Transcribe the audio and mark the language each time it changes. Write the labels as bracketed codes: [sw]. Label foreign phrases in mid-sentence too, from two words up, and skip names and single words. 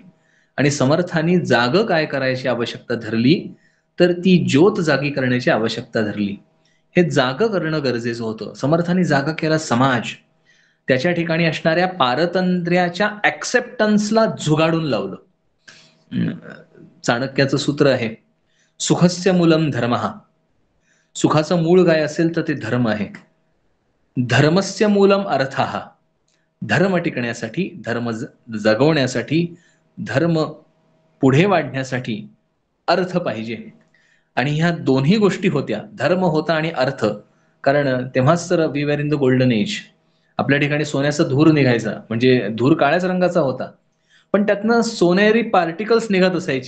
[mr] आणि समर्थांनी जाग काय करायची आवश्यकता धरली तर ती ज्योत जागी करण्याची आवश्यकता धरली. हे जाग करणं गरजेचं होतं. समर्थांनी जागा केला समाज. त्याच्या ठिकाणी असणाऱ्या पारतंत्र्याच्या ऍक्सेप्टन्सला झुगाडून लावलं. चाणक्याचं सूत्र आहे, [sa] सुखस्य मूलम धर्मः. [mr] सुखाचं मूळ काय असेल तर ते धर्म आहे. [sa] धर्मस्य मूलम अर्थः. [mr] धर्म टिकण्यासाठी, धर्म जगवण्यासाठी, धर्म पुढे वाढण्यासाठी अर्थ पाहिजे. आणि ह्या दोन्ही गोष्टी होत्या, धर्म होता आणि अर्थ. कारण तेव्हाच तर [en] we were in the golden age. [mr] आपल्या ठिकाणी सोन्याचा धूर निघायचा, म्हणजे धूर काळ्याच रंगाचा होता पण त्यातनं सोनेरी पार्टिकल्स निघत असायची.